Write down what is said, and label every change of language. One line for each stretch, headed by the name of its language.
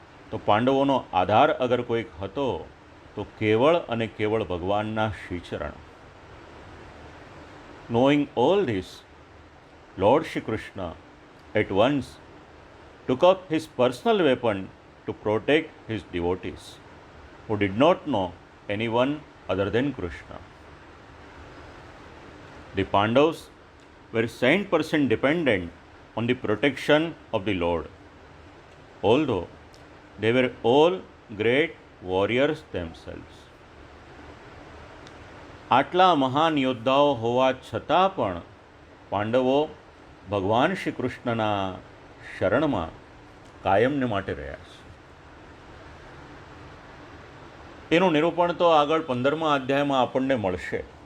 Gujarati: તો પાંડવોનો આધાર અગર કોઈક હતો તો કેવળ અને કેવળ ભગવાનના શ્રીચરણ.
English: Knowing all this, Lord Shri Krishna at once took up his personal weapon to protect his devotees, who did not know anyone other than Krishna. The Pandavas were 100% dependent on the protection of the Lord, although they were all great warriors themselves.
Gujarati: આટલા મહાન યોદ્ધાઓ હોવા છતાં પણ પાંડવો ભગવાન શ્રી કૃષ્ણના શરણમાં કાયમને માટે રહ્યા છે. એનું નિરૂપણ તો આગળ 15મા અધ્યાયમાં આપણને મળશે.